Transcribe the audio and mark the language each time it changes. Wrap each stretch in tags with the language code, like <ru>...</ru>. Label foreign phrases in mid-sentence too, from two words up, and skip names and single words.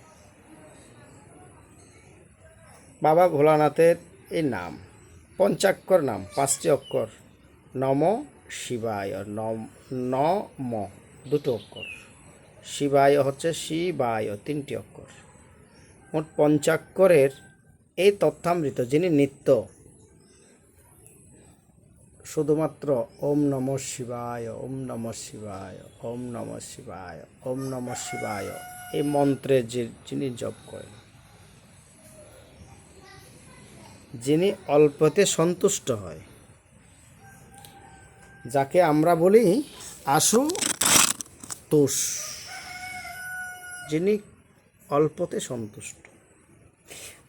<bn>বাবা ভোলানাথের এই নাম, পঞ্চাক্ষর নাম, 5টি অক্ষর,</bn> <sa>নম শিবায়,</sa> <bn>নম 2টো অক্ষর, শিবায় হচ্ছে শিবায় 3টি অক্ষর, মোট পঞ্চাক্ষরের এই তথ্যামৃত যিনি নিত্য শুধুমাত্র</bn> <sa>ওম নমঃ শিবায়, ওম নমঃ শিবায়, ওম নমঃ শিবায়, ওম নমঃ শিবায়</sa> <bn>এই মন্ত্রে যিনি জপ করেন, যিনি অল্পতে সন্তুষ্ট হয়, যাকে আমরা বলি আশুতোষ, যিনি অল্পতে সন্তুষ্ট।</bn>